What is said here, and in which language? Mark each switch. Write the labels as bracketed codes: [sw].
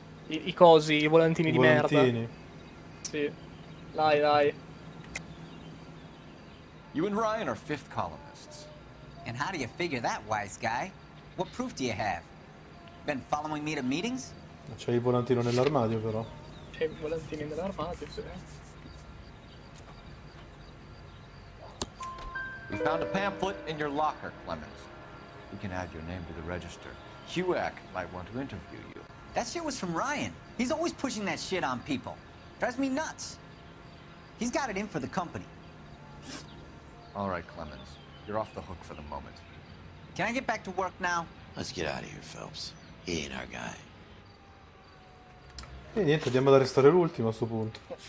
[it] I cosi, i volantini di merda. Sì. Dai. [en] You and Ryan are fifth columnists. And how do you figure that, wise guy? What proof do you have? Been following me to meetings? [it] C'è il volantino nell'armadio, però. C'è i volantini nell'armadio, sì. [en] We found a pamphlet in your locker, Clemens. We can add your name to the register. HUAC might want to interview you. That shit was from Ryan. He's always pushing that shit on people. Drives me nuts. He's got it in for the company. All right, Clemens. You're off the hook for the moment. Can I get back to work now? Let's get out of here, Phelps. He ain't our guy. [it] E niente, andiamo ad arrestare l'ultimo a sto punto.